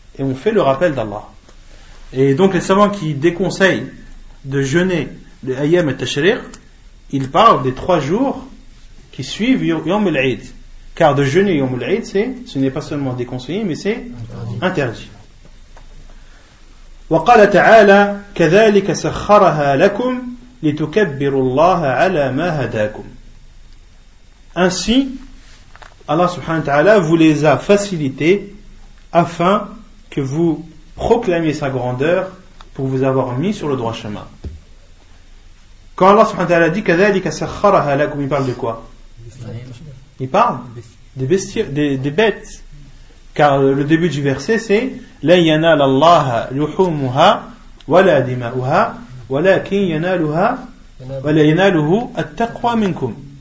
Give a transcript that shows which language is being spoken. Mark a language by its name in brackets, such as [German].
[French] Et on fait le rappel d'Allah. Et donc les savants qui déconseillent de jeûner le Ayyam al-Tashriq, ils parlent des 3 jours qui suivent Yawm al-Eid. Car de jeûner Yawm al-Eid, ce n'est pas seulement déconseillé, mais c'est interdit. [Arabic] وقال تعالى كذلك سخرها لكم لتكبروا الله على ما هداكم. [French] Ainsi, Allah subhanahu wa ta'ala vous les a facilités afin que vous proclamiez sa grandeur pour vous avoir mis sur le droit chemin. Quand Allah subhanahu wa ta'ala dit [Arabic] كذلك سخرها لكم, [French] il parle de quoi? Il parle des bêtes. Car le début du verset c'est [Arabic] لا ينال الله لحومها ولا دماؤها ولكن يناله التقوى منكم.